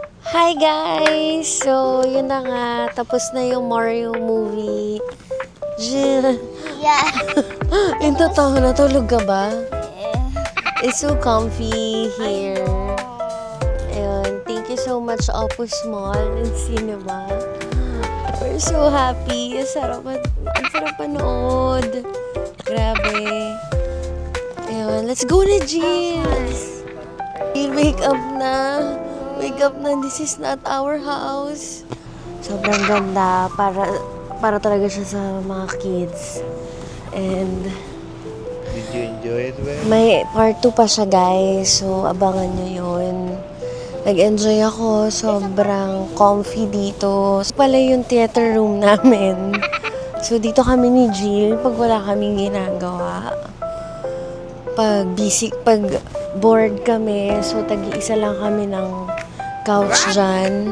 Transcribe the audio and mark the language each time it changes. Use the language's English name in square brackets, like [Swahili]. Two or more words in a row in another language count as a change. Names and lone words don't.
[English] Hi guys! So, [Filipino] yun na nga. Tapos na yung Mario movie. Jill, Yeah. yung totoo, natulog ka ba? [English] It's so comfy here. Ayun, thank you so much, Opus Mall and Cinema. We're so happy. [Filipino] Ang sarap panood. Grabe. Ayun, [English] let's go na, Jill. Jill, wake up na. Wake up na. This is not our house. [Filipino] Sobrang ganda. Para talaga siya sa mga kids. [English] And Did you enjoy it well? [Filipino] may part 2 pa siya, guys. So, abangan nyo yun. Nag-enjoy ako. Sobrang comfy dito. So, pala yung [English] theater room [Filipino] namin. So, dito kami ni Jill pag wala kaming ginagawa. Pag bored kami, so tag-iisa lang kami ng couch dyan.